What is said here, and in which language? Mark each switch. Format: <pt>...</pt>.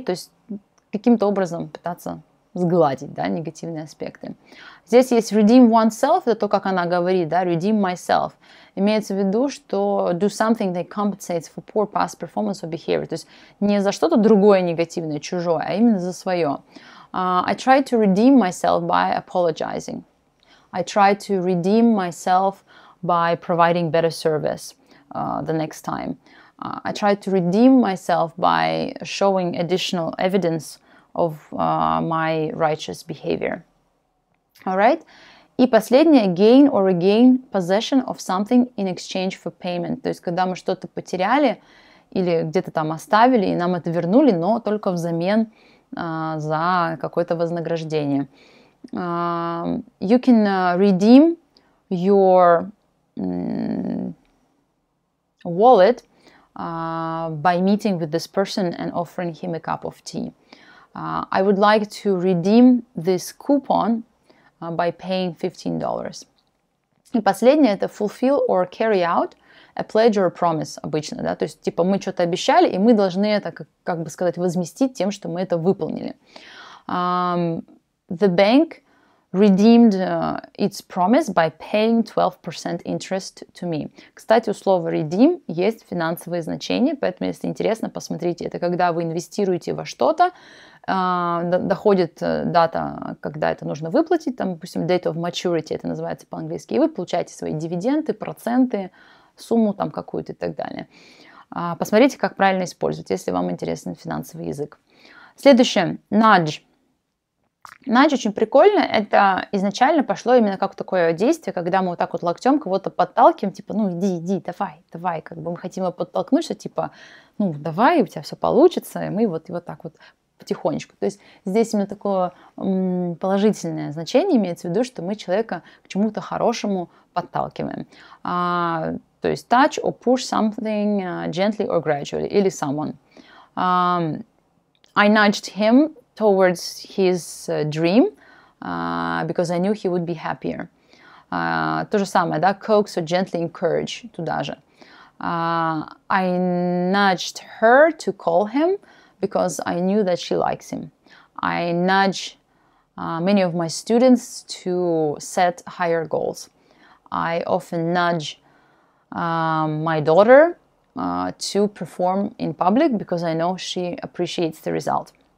<ru>То есть каким-то образом пытаться сгладить, да, негативные аспекты. Здесь есть</ru> <en>redeem oneself,</en> <ru>это то, как она говорит, да,</ru> <en>redeem myself.</en> <ru>Имеется в виду, что</ru> <en>do something that compensates for poor past performance or behavior.</en> <ru>То есть не за что-то другое негативное, чужое, а именно за свое.</ru> <en>I tried to redeem myself by apologizing. I tried to redeem myself by providing better service the next time. I tried to redeem myself by showing additional evidence of my righteous behavior. Alright?</en> <ru>И последнее,</ru> <en>gain or regain possession of something in exchange for payment.</en> <ru>То есть, когда мы что-то потеряли или где-то там оставили, и нам это вернули, но только взамен за какое-то вознаграждение.</ru> <en>You can redeem your wallet by meeting with this person and offering him a cup of tea. I would like to redeem this coupon by paying $15.</en> <ru>И последнее это</ru> <en>fulfill or carry out a pledge or a promise</en> <ru>обычно, да, то есть типа мы что-то обещали, и мы должны это, как бы сказать, возместить тем, что мы это выполнили.</ru> <en>The bank redeemed its promise by paying 12% interest to me.</en> <ru>Кстати, у слова redeem есть финансовые значения, поэтому, если интересно, посмотрите. Это когда вы инвестируете во что-то, доходит дата, когда это нужно выплатить, там, допустим,</ru> <en>date of maturity,</en> <ru>это называется по-английски, и вы получаете свои дивиденды, проценты, сумму там какую-то и так далее. Посмотрите, как правильно использовать, если вам интересен финансовый язык. Следующее, nudge. Nudge очень прикольно, это изначально пошло именно как такое действие, когда мы вот так вот локтем кого-то подталкиваем, типа, ну иди, давай, как бы мы хотим его подтолкнуть, что типа, ну давай, у тебя все получится, и мы вот так вот потихонечку. То есть здесь именно такое положительное значение имеется в виду, что мы человека к чему-то хорошему подталкиваем. То есть</ru> <en>touch or push something gently or gradually,</en> <ru>или</ru> <en>someone. I nudged him towards his dream because I knew he would be happier.</en> <ru>То же самое, да,</ru> <en>coax or gently encourage,</en> <ru>туда же.</ru> <en>I nudged her to call him because I knew that she likes him. I nudge many of my students to set higher goals. I often nudge my daughter to perform in public because I know she appreciates the result.</en>